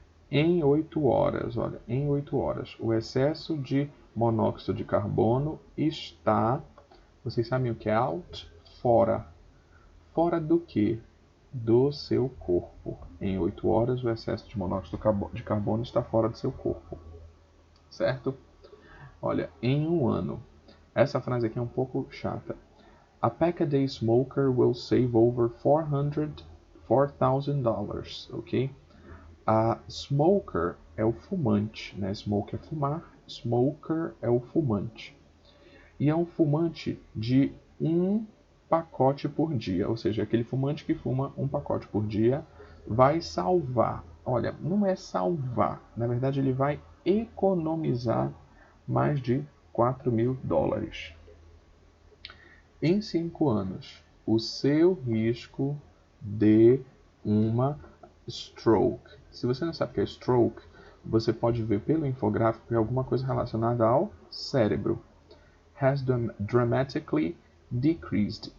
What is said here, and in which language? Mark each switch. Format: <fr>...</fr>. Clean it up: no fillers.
<pt>Em 8 horas, olha, em 8 horas, o excesso de monóxido de carbono está, vocês sabem o que é out? Fora. Fora do que? Do seu corpo. Em 8 horas, o excesso de monóxido de carbono está fora do seu corpo. Certo? Olha, em um ano. Essa frase aqui é um pouco chata.</pt> <en>A pack-a-day smoker will save over $4,000, ok?</en> <pt>A smoker é o fumante, né? Smoke é fumar, smoker é o fumante. E é um fumante de um pacote por dia, ou seja, aquele fumante que fuma um pacote por dia vai salvar. Olha, não é salvar, na verdade ele vai economizar mais de $4.000. Em 5 anos, o seu risco de uma stroke. Se você não sabe o que é stroke, você pode ver pelo infográfico que é alguma coisa relacionada ao cérebro.</pt> <en>has dramatically decreased.</en>